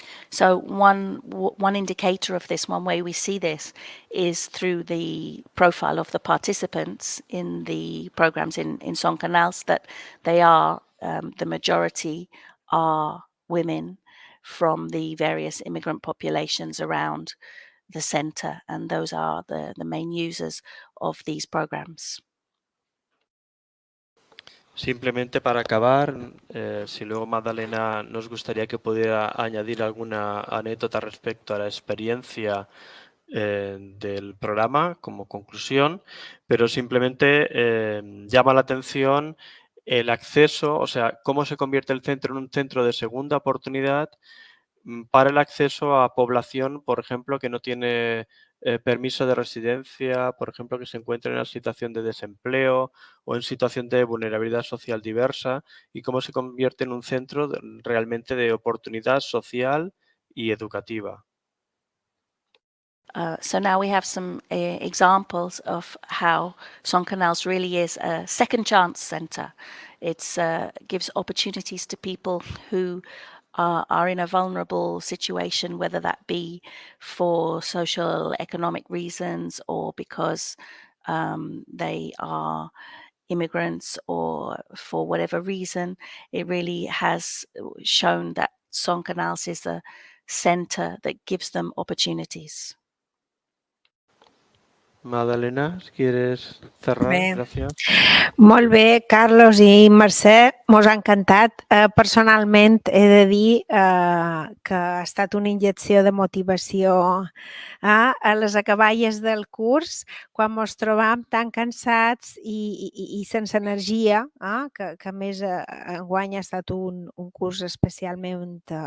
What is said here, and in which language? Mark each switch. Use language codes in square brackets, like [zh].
[en] So one indicator of this, one way we see this, is through the profile of the participants in the programs in Son Canals, that they are, the majority are women from the various immigrant populations around the center, and those are the main users of these programs. [es] Simplemente para acabar, si luego Magdalena nos gustaría que pudiera añadir alguna anécdota respecto a la experiencia del programa como conclusión, pero simplemente llama la atención el acceso, o sea, cómo se convierte el centro en un centro de segunda oportunidad para el acceso a población, por ejemplo, que no tiene permiso de residencia, por ejemplo, que se encuentra en una situación de desempleo o en situación de vulnerabilidad social diversa, y cómo se convierte en un centro realmente de oportunidad social y educativa. [en] So now we have some examples of how Son Canals really is a second chance centre. It gives opportunities to people who are in a vulnerable situation, whether that be for social, economic reasons or because they are immigrants or for whatever reason. It really has shown that Son Canals is a centre that gives them opportunities. [es] Magdalena, ¿quieres cerrar? [ca] Bé. Gràcies. Molt bé, Carlos i Mercè, mos ha encantat. Personalment he de dir que ha estat una injecció de motivació a les acaballes del curs, quan mos trobam tan cansats i sense energia, que a més enguany ha estat un curs especialment